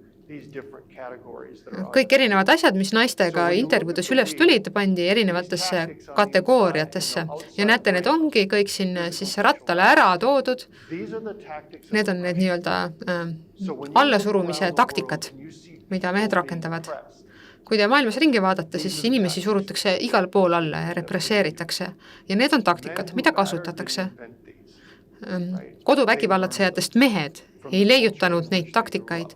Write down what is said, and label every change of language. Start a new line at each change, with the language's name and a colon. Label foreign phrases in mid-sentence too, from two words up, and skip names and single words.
English: these different categories that are out
Estonian: kõik erinevad asjad, mis naistega intervjuudes üles tulid, pandi erinevatesse kategooriatesse. Ja näete, need ongi kõik siin siis rattale ära toodud. there.
English: These are the tactics of
Estonian: Need on need nii-öelda allasurumise taktikad, mida mehed rakendavad. Kui te maailmas ringi vaadata, siis inimesi surutakse igal pool alla ja represseeritakse. Ja need on taktikad, mida kasutatakse. Koduvägivallatsejatest mehed ei leiutanud neid taktikaid.